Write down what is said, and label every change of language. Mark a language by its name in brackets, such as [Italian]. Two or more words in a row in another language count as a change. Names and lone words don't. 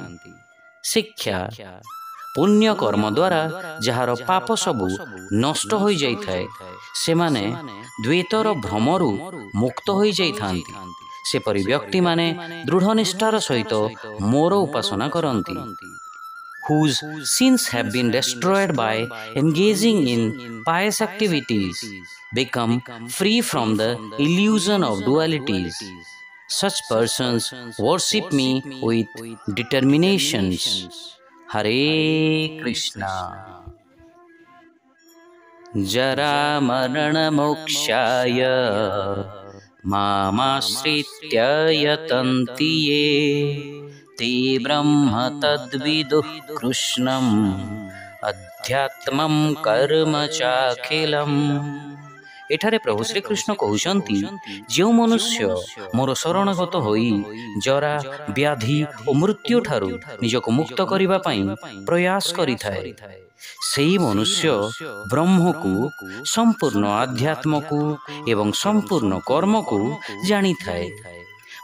[Odia] ଶିକ୍ଷା ପୁଣ୍ୟ କର୍ମ ଦ୍ୱାରା ଯାହାର ପାପ ସବୁ ନଷ୍ଟ ହୋଇଯାଇଥାଏ, ସେମାନେ ଦ୍ୱୈତର ଭ୍ରମରୁ ମୁକ୍ତ ହୋଇଯାଇଥାନ୍ତି। ସେପରି ବ୍ୟକ୍ତିମାନେ ଦୃଢ଼ ନିଷ୍ଠାର ସହିତ ମୋର ଉପାସନା କରନ୍ତି, [English] whose sins have been destroyed by engaging in pious activities, become free from the illusion of dualities. Such persons worship me with determinations. [Sanskrit] Hare Krishna. जरा मरण मोक्षाय मामाश्रित्य यतन्ति ये ते ब्रह्म तद्विदुः कृष्णम् अध्यात्मम् कर्म चाखिलम्। [Odia] ଏଠାରେ ପ୍ରଭୁ ଶ୍ରୀକୃଷ୍ଣ କହୁଛନ୍ତି, ଯେଉଁ ମନୁଷ୍ୟ ମୋର ଶରଣାଗତ ହୋଇ ଜରା, ବ୍ୟାଧି ଓ ମୃତ୍ୟୁଠାରୁ ନିଜକୁ ମୁକ୍ତ କରିବା ପାଇଁ ପ୍ରୟାସ କରିଥାଏ, ସେହି ମନୁଷ୍ୟ ବ୍ରହ୍ମକୁ, ସମ୍ପୂର୍ଣ୍ଣ ଆଧ୍ୟାତ୍ମକୁ ଏବଂ ସମ୍ପୂର୍ଣ୍ଣ କର୍ମକୁ ଜାଣିଥାଏ।